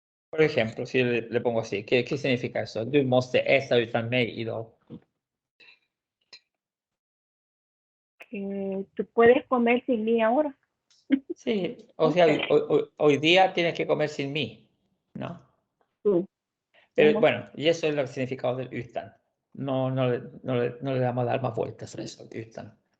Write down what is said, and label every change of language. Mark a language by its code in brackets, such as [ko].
[es] Por ejemplo, si le pongo así, ¿qué significa eso? [sv] Du måste äta utan mig idag. [es] Que tú puedes comer sin mí ahora. Sí, o sea, hoy día tienes que comer sin mí, ¿no? Sí. Pero bueno, y eso es el significado del utan. No le damos a dar más vueltas a eso, utan.